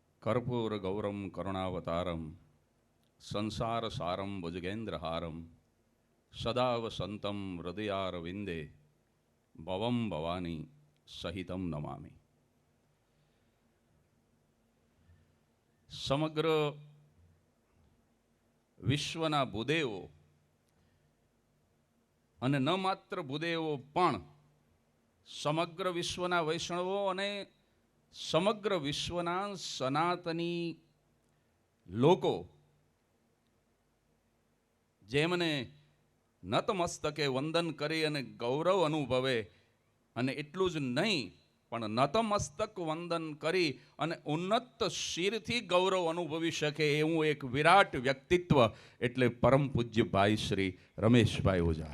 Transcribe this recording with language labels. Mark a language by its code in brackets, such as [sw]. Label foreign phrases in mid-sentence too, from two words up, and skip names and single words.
[sa] कर्पूर गौरम करुणावतारम संसार सारम भुजगेन्द्रहारम सदा वसंतम हृदयारविंदे भवम भवानी सहितम नमामि। [gu] સમગ્ર વિશ્વના ભૂદેવો અને ન માત્ર ભૂદેવો પણ સમગ્ર વિશ્વના વૈષ્ણવો અને સમગ્ર વિશ્વના સનાતની લોકો જેમને નતમસ્તકે વંદન કરી અને ગૌરવ અનુભવે, અને એટલું જ નહીં પણ નતમસ્તક વંદન કરી અને ઉન્નત શિરથી ગૌરવ અનુભવી શકે એવું એક વિરાટ વ્યક્તિત્વ એટલે પરમ પૂજ્ય ભાઈ શ્રી રમેશભાઈ ઓઝા.